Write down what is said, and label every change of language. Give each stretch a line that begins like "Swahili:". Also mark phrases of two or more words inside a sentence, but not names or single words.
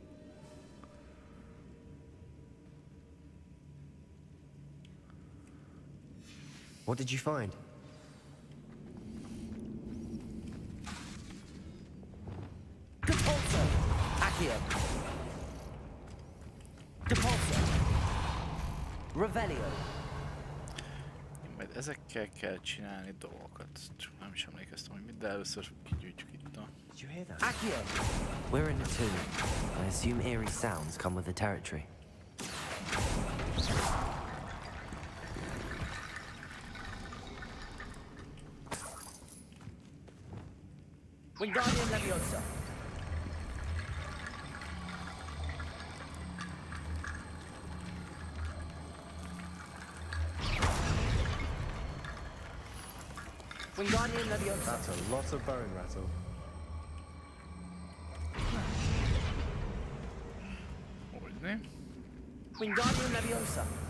English: What did you find? Depulso. Accio. Depulso. Revelio.
Hungarian: Majd ezekkel kell csinálni dolgokat. Csak nem is emlékeztem, hogy mit, de először kigyűjtjük itt a...
English: Did you hear that? Accio. We're in a tomb. I assume eerie sounds come with the territory. Wingardium Leviosa. Wingardium Leviosa. That's a lot of bone rattle.
Hungarian: Hogyne?
English: Wingardium Leviosa.